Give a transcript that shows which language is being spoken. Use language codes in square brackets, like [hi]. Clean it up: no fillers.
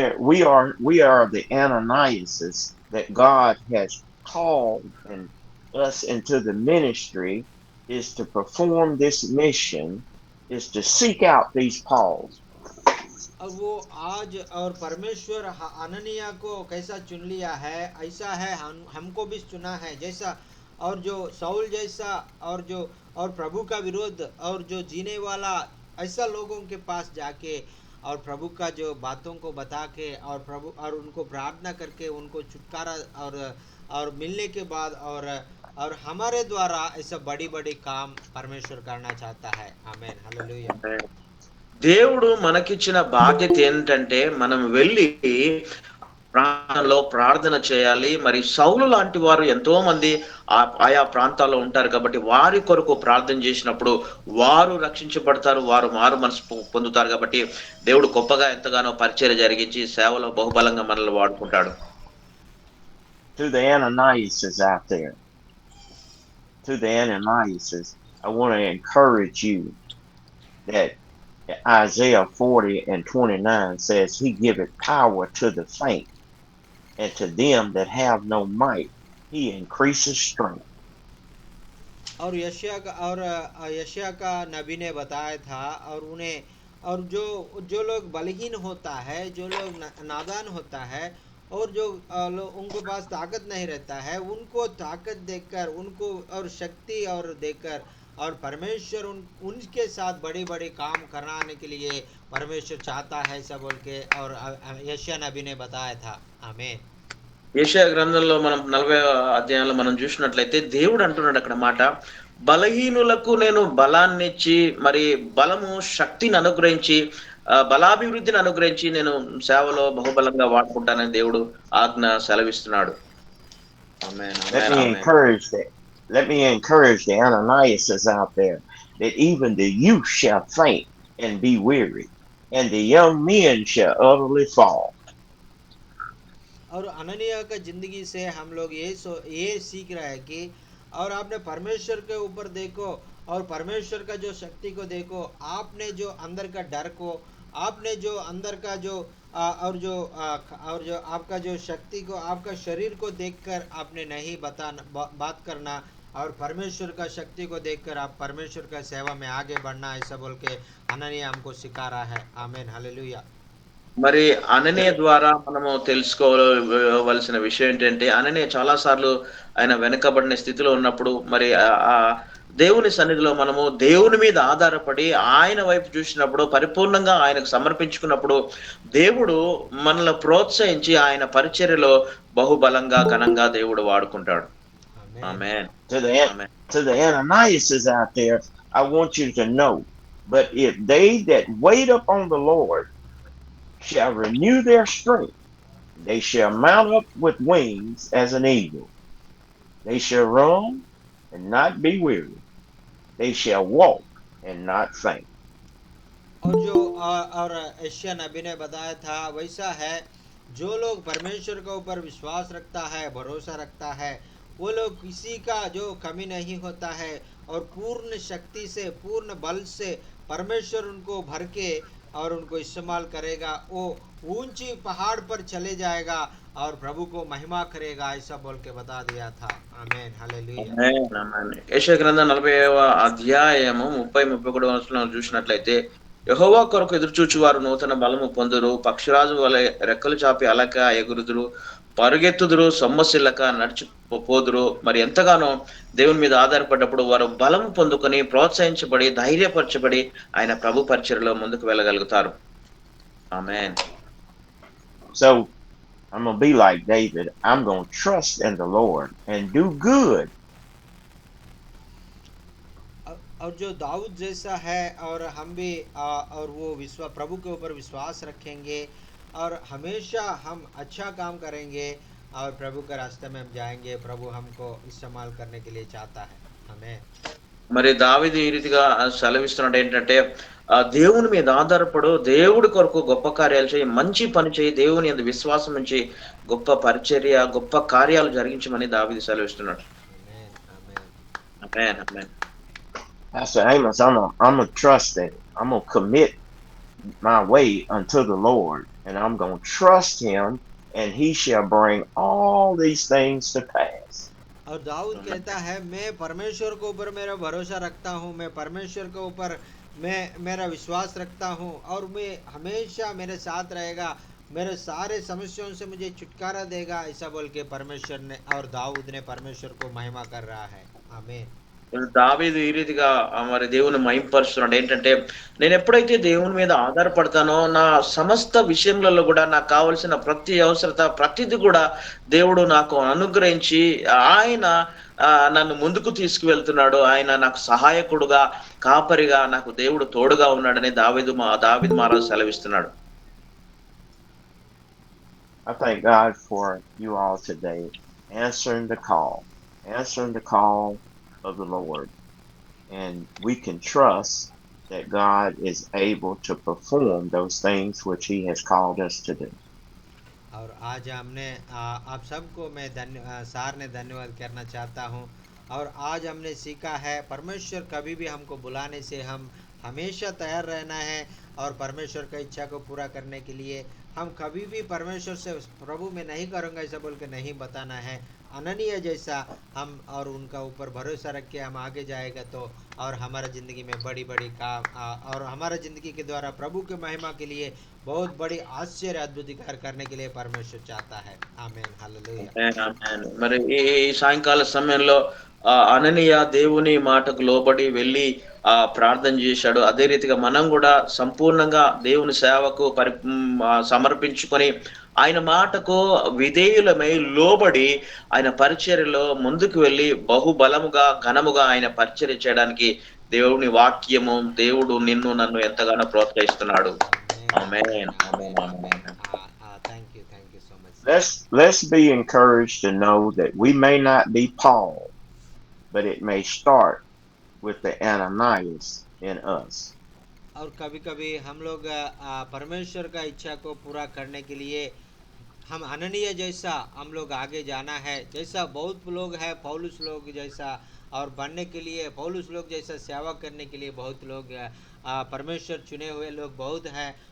[en] We are the Ananiases that God has called and us into the ministry, is to perform this mission, is to seek out these Pauls. [hi] और वो आज और परमेश्वर अननिया को कैसा चुन लिया है, ऐसा है हमको भी चुना है, जैसा और जो साउल जैसा और प्रभु का विरोध और जो जीने वाला, ऐसा लोगों के पास जाके और प्रभु का जो बातों को बता के और प्रभु और उनको प्रार्थना करके उनको छुटकारा और मिलने के बाद और हमारे द्वारा ऐसा बड़ी बड़ी काम परमेश्वर करना चाहता है। Amen hallelujah. [te] దేవుడు మనకిచ్చిన బాధ్యత ఏంటంటే మనం వెళ్ళి ప్రాంతంలో ప్రార్థన చేయాలి. మరి సౌలు లాంటి వారు ఎంతో మంది ఆయా ప్రాంతాల్లో ఉంటారు కాబట్టి వారి కొరకు ప్రార్థన చేసినప్పుడు వారు రక్షించబడతారు. వారు మారు మనసు పొందుతారు కాబట్టి దేవుడు గొప్పగా ఎంతగానో పరిచర్య జరిగించి సేవలో బహుబలంగా మనల్ని వాడుకుంటాడు. [en] To the Ananiases out there, to the Ananiases, I want to encourage you that Isaiah 40 and 29 says he giveth power to the faint, and to them that have no might he increases strength. [hi] और यशाया का नबी ने बताया था, और उन्हें, और जो जो लोग बलहीन होता है, जो लोग नादान होता है, और जो उनके पास ताकत नहीं रहता है, उनको ताकत देकर, उनको और शक्ति और देकर, और परमेश्वर उनके साथ बड़ी बड़ी काम कराने के लिए परमेश्वर चाहता है, ऐसा बोल के और यशाया नबी ने बताया था। आमीन। [te] యెషయా గ్రంథంలో మనం 40వ అధ్యాయంలో మనం చూసినట్లయితే దేవుడు అంటున్నాడు అక్కడ మాట, బలహీనులకు నేను బలాన్నిచ్చి మరి బలము శక్తిని అనుగ్రహించి బలాభివృద్ధిని అనుగ్రహించి నేను సేవలో బహుబలంగా వాడుకుంటానని దేవుడు ఆజ్ఞ సెలవిస్తున్నాడు. ఆమేన్, [en] Let [te] amen, [en] me [te] amen. [en] encourage that. Let me encourage the Ananiases out there that even the youth shall faint and be weary, and the young men shall utterly fall. [hi] और अननिया का जिंदगी से हम लोग ये सीख रहे हैं कि, और आपने परमेश्वर के ऊपर देखो, और परमेश्वर का जो शक्ति को देखो, आपने जो अंदर का डर को, आपने जो अंदर का जो और जो आपका जो शक्ति को, आपका शरीर को देखकर आपने नहीं बात करना, और परमेश्वर का शक्ति को देखकर आप परमेश्वर का सेवा में आगे बढ़ना, ऐसा बोल के अननिया हमको सिखा रहा है। आमीन, हालेलुया। [te] మరి అననీయ ద్వారా మనము తెలుసుకోవలసిన విషయం ఏంటంటే, అననీయ చాలా సార్లు ఆయన వెనుకబడిన స్థితిలో ఉన్నప్పుడు మరి ఆ దేవుని సన్నిధిలో మనము దేవుని మీద ఆధారపడి ఆయన వైపు చూసినప్పుడు పరిపూర్ణంగా ఆయనకు సమర్పించుకున్నప్పుడు దేవుడు మనల్ని ప్రోత్సహించి ఆయన పరిచర్యలో బహుబలంగా ఘనంగా దేవుడు వాడుకుంటాడు. ఆమేన్, ఆమేన్. [en] To the Ananiases out there, I want you to know, but if they that wait upon the Lord shall renew their strength, they shall mount up with wings as an eagle. They shall run and not be weary. They shall walk and not faint. [hi] और जो और Asia नबी ने बताया था, वैसा है, जो लोग परमेश्वर के ऊपर विश्वास रखता है, भरोसा रखता है, वो लोग किसी का जो कमी नहीं होता है, और पूर्ण शक्ति से, पूर्ण बल से परमेश्वर उनको भर के और उनको इस्तेमाल करेगा। वो ऊंची पहाड़ पर चले जाएगा और प्रभु को महिमा करेगा, ऐसा बोल के बता दिया था। आमीन, हालेलुया। [te] ఆమేన్, ఆమేన్. యెషయా గ్రంథం 40వ అధ్యాయము 30-31 వచనంలో చూసినట్లయితే, యెహోవా కొరకు ఎదురుచూచు వారు నూతన బలము పొందురు, పక్షిరాజు వలె రెక్కలు చాపి అలక ఎగురుదురు, పరుగెత్తుదురు, సొమ్మసిల్లక నడిచిపోదురు. మరి ఎంతగానో దేవుని మీద ఆధారపడ్డప్పుడు వారు బలము పొందుకొని ప్రోత్సహించబడి ధైర్యపరచబడి ఆయన ప్రభు పరిచర్యలో ముందుకు వెళ్ళగలుగుతారు. ఆమేన్. [en] So I'm going to be like David. I'm going to trust in the Lord and do good. [hi] और जो दाऊद जैसा है, और हम भी और वो प्रभु के ऊपर विश्वास रखेंगे, और हमेशा हम अच्छा काम करेंगे, और प्रभु के रास्ते में हम जाएंगे। प्रभु हमको इस्तेमाल करने के लिए चाहता है। हमें [te] మరి దావీదు ఈ రీతిగా సెలవిస్తున్నాడు ఏంటంటే, దేవుని మీద ఆధారపడు, దేవుడి కొరకు గొప్ప కార్యాలు చేయి, మంచి పని చేయి, దేవుని యందు విశ్వాసం ఉంచి గొప్ప పరిచర్య, గొప్ప కార్యాలు జరిగించమని దావీదు సెలవిస్తున్నాడు. [hi] आमेन, आमेन। [te] ఆమేన్, ఆమేన్. [en] Pastor Amos, I'm going to trust that. I'm going to commit my way unto the Lord, and I'm going to trust him, and he shall bring all these things to pass. [hi] और दाऊद कहता है, मैं परमेश्वर के ऊपर मेरा भरोसा रखता हूँ, मैं परमेश्वर के ऊपर मैं मेरा विश्वास रखता हूँ, और मैं हमेशा मेरे साथ रहेगा, मेरे सारे समस्याओं से मुझे छुटकारा देगा, ऐसा बोल के परमेश्वर ने और दाऊद ने परमेश्वर को महिमा कर रहा है। आमीन। [te] దావీదు ఈ రీతిగా మరి దేవుని మహింపరుస్తున్నాడు. ఏంటంటే, నేను ఎప్పుడైతే దేవుని మీద ఆధారపడతానో, నా సమస్త విషయములలో కూడా నాకు కావాల్సిన ప్రతి అవసరత ప్రతిది కూడా దేవుడు నాకు అనుగ్రహించి ఆయన నన్ను ముందుకు తీసుకువెళ్తున్నాడు. ఆయన నాకు సహాయకుడుగా, కాపరిగా నాకు దేవుడు తోడుగా ఉన్నాడని దావీదు మహారాజు సెలవిస్తున్నాడు. [en] I thank God for you all today answering the call of the Lord. And we can trust that God is able to perform those things which He has called us to do. [hi] और आज हमने आप सबको मैं सार ने धन्यवाद करना चाहता हूँ। और आज हमने सीखा है परमेश्वर कभी भी हमको बुलाने से हम हमेशा तैयार रहना है। और परमेश्वर का इच्छा को पूरा करने के लिए हम कभी भी परमेश्वर से प्रभु मैं नहीं करूँगा ऐसा बोल के नहीं बताना है। अनन्य जैसा हम और उनका ऊपर भरोसा रख के हम आगे जाएगा तो और हमारा ज़िंदगी में बड़ी बड़ी काम और हमारा ज़िंदगी के द्वारा प्रभु के महिमा के लिए बहुत बड़ी आश्चर्य अद्भुत कार्य करने के लिए परमेश्वर चाहता है। आमीन हालेलुया। [te] ఆమేన్, ఆమేన్. మరి ఈ సాయంకాల సమయంలో అననీయ దేవుని మాటకు లోబడి వెళ్ళి ప్రార్థన చేశాడు. అదే రీతిగా మనం కూడా సంపూర్ణంగా దేవుని సేవకు సమర్పించుకొని ఆయన మాటకు విధేయులమై లోబడి ఆయన పరిచర్యలో ముందుకు వెళ్ళి బహుబలముగా ఘనముగా ఆయన పరిచర్య చేయడానికి దేవుని వాక్యము దేవుడు నిన్ను నన్ను ఎంతగానో ప్రోత్సహిస్తున్నాడు. ఆమేన్, ఆమేన్, ఆమేన్. [en] Thank you so much. Let's be encouraged to know that we may not be Paul, but it may start with the Ananias in us. [hi] और कभी कभी हम लोग परमेश्वर का इच्छा को पूरा करने के लिए हम अनन्य जैसा हम लोग आगे जाना है। जैसा बहुत लोग हैं पौलुस लोग जैसा और बनने के लिए पौलुस लोग जैसा सेवा करने के लिए बहुत लोग परमेश्वर चुने हुए लोग बहुत हैं।